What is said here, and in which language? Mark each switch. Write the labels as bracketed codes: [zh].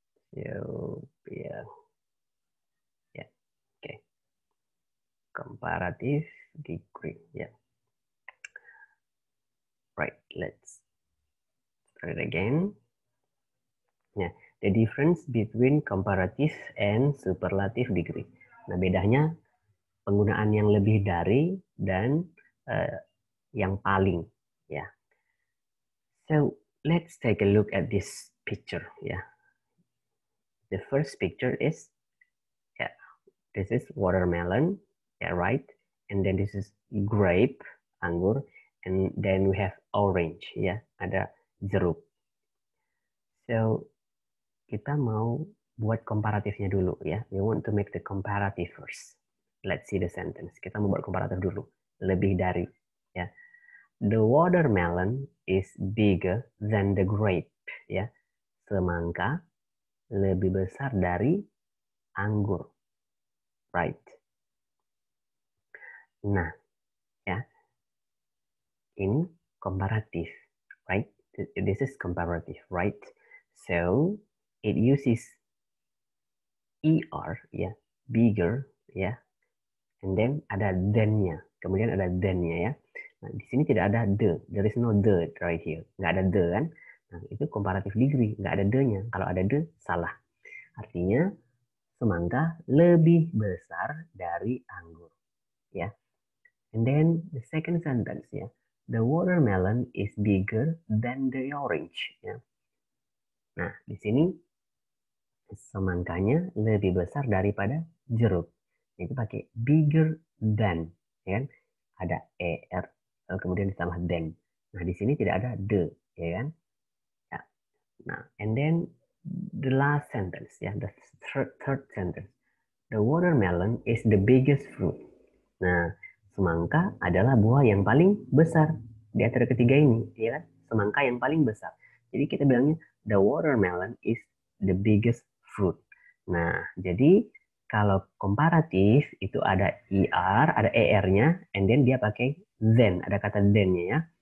[en] So, ya. Ya, oke. Comparative degree, ya. Right, let's try it again. Ya, the difference between comparative and superlative degree. [id] Nah, bedanya penggunaan yang lebih dari dan yang paling, ya. [en] So let's take a look at this picture, ya. The first picture is, yeah, this is watermelon, yeah, right? And then this is grape, anggur, and then we have orange, ya, [id] ada jeruk. So kita mau buat komparatifnya dulu, ya. [en] We want to make the comparative first. Let's see the sentence. [id] Kita mau buat komparatif dulu. Lebih dari, ya. [en] The watermelon is bigger than the grape, [id] ya. Semangka lebih besar dari anggur, [en] right? [id] Nah, ya, ini komparatif, [en] right? This is comparative, right? So it uses er, ya, bigger, ya, and then [id] ada than-nya, kemudian ada than-nya, [en] ya. [id] Nah, di sini tidak ada the. [en] There is no the right here. [id] Nggak ada the kan? Nah, itu comparative degree. Nggak ada the-nya. Kalau ada the, salah. Artinya, semangka lebih besar dari anggur. [en] Ya. And then the second sentence ya. The watermelon is bigger than the orange. [id] Ya. Nah, di sini semangkanya lebih besar daripada jeruk. Itu pakai [en] bigger than, [id] ya kan? Ada er, kemudian ditambah than. Nah, di sini tidak ada the, ya kan? Ya. [en] Nah, and then the last sentence, ya, the third sentence. The watermelon is the biggest fruit. [id] Nah, semangka adalah buah yang paling besar di antara ketiga ini, ya kan? Semangka yang paling besar. Jadi kita bilangnya [en] the watermelon is the biggest fruit. [id] Nah, jadi kalau komparatif itu ada er, ada er-nya, [en] and then [id] dia pakai then, ada kata then-nya ya.